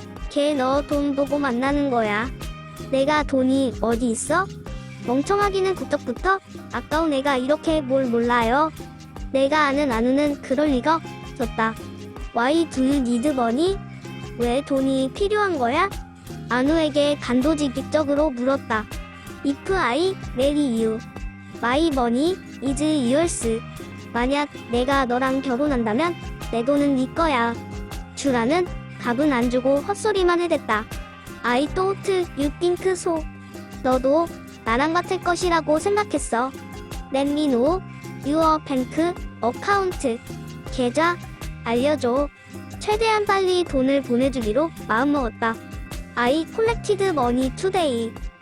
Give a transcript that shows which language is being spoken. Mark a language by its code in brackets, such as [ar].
[ko] 걔 너 돈 보고 만나는 거야. 내가 돈이 어디 있어? 멍청하기는 구떡부터 아까운 애가 이렇게 뭘 몰라요. 내가 아는 안우는 그럴 리가 없었다. [en] Why do you need money? [ko] 왜 돈이 필요한 거야? 안우에게 단도직입적으로 물었다. [en] If I marry you, my money is yours. [ko] 만약 내가 너랑 결혼한다면 내 돈은 네 거야. 주라는 답은 안 주고 헛소리만 해댔다. [en] I thought you think so. [ko] 너도 나랑 같을 것이라고 생각했어. [en] Let me know your bank account. [ko] 계좌 알려줘. 최대한 빨리 돈을 보내주기로 마음먹었다. [en] I collected money today.